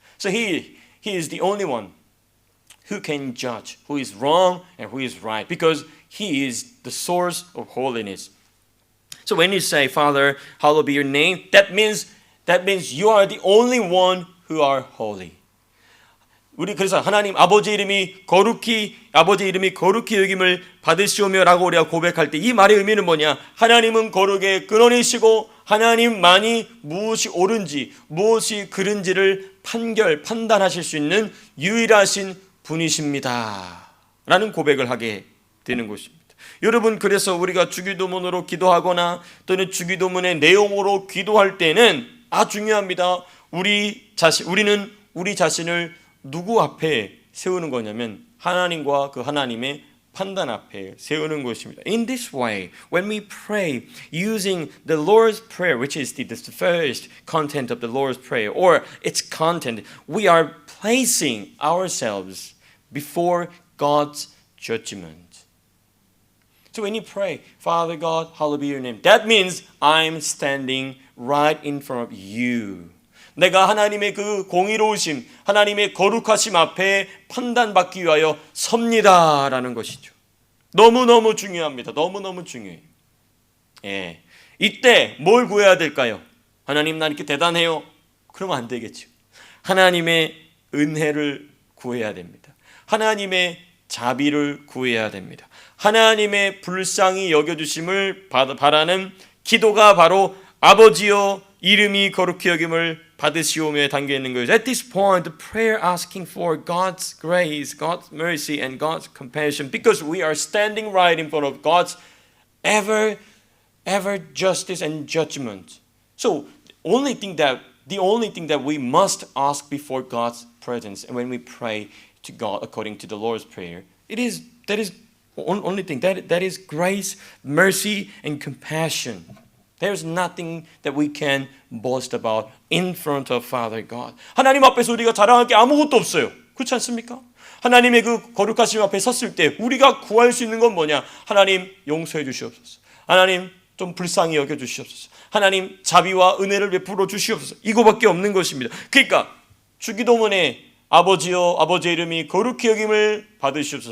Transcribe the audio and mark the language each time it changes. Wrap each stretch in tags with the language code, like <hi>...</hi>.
<en>So He is the only one who can judge who is wrong and who is right, because He is the source of holiness. So when you say, Father, hallowed be your name, that means you are the only one who are holy.</en> <ko>우리 그래서 하나님 아버지 이름이 거룩히 여김을 받으시오며라고 우리가 고백할 때 이 말의 의미는 뭐냐? 하나님은 거룩의 근원이시고 하나님만이 무엇이 옳은지 무엇이 그른지를 판단하실 수 있는 유일하신 분이십니다. 라는 고백을 하게 되는 것입니다. 여러분 그래서 우리가 주기도문으로 기도하거나 또는 주기도문의 내용으로 기도할 때는 중요합니다. 우리는 우리 자신을 누구 앞에 세우는 거냐면 하나님과 그 하나님의 판단 앞에 세우는 것입니다.</ko> <en>In this way, when we pray using the Lord's Prayer, which is the first content of the Lord's Prayer, or its content, we are placing ourselves before God's judgment. So when you pray, Father God, hallowed be your name, that means I'm standing right in front of you.</en> <ko>내가 하나님의 그 공의로우심, 하나님의 거룩하심 앞에 판단받기 위하여 섭니다라는 것이죠. 너무너무 중요합니다. 너무너무 중요해요. 예. 이때 뭘 구해야 될까요? 하나님 나 이렇게 대단해요. 그러면 안 되겠죠. 하나님의 은혜를 구해야 됩니다. 하나님의 자비를 구해야 됩니다. 하나님의 불쌍히 여겨주심을 바라는 기도가 바로 아버지여 이름이 거룩히 여김을 받으시오며 담겨 있는 거예요.</ko> <en>At this point, the prayer asking for God's grace, God's mercy, and God's compassion, because we are standing right in front of God's ever justice and judgment. So, the only thing that we must ask before God's presence, and when we pray to God according to the Lord's Prayer, that is only thing that is grace, mercy, and compassion. There's nothing that we can boast about in front of Father God.</en> <ko>하나님 앞에서 우리가 자랑할 게 아무것도 없어요. 그렇지 않습니까? 하나님의 그 거룩하심 앞에 섰을 때 우리가 구할 수 있는 건 뭐냐? 하나님 용서해 주시옵소서. 하나님 좀 불쌍히 여겨 주시옵소서. 하나님 자비와 은혜를 베풀어 주시옵소서. 이거밖에 없는 것입니다. 그러니까 주기도문에 아버지여 아버지의 이름이 거룩히 여김을 받으시옵소서.</ko>